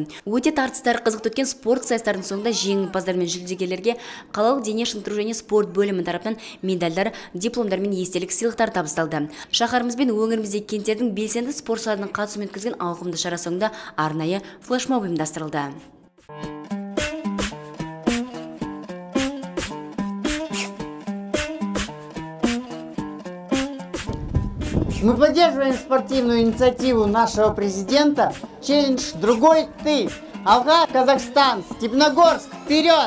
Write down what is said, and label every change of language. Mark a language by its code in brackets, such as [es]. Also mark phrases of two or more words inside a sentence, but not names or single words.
[kk] Өте тартыстары қызықты өткен спорт сайыстарының соңында жеңімпаздар мен жүлдегерлерге қалалық дене шынықтыру және спорт бөлімі тарапынан медальдар, дипломдар мен естелік сыйлықтар табысталды. Шаһарымыз бен өңірімізде кенттердің белсенді спортшыларының қатысуымен өткізген ауқымды шара соңында арнайы флешмоб ұйымдастырылды. [ru] Мы поддерживаем спортивную инициативу нашего президента «Челлендж Другой ты». Алга, Казахстан, Степногорск, вперед!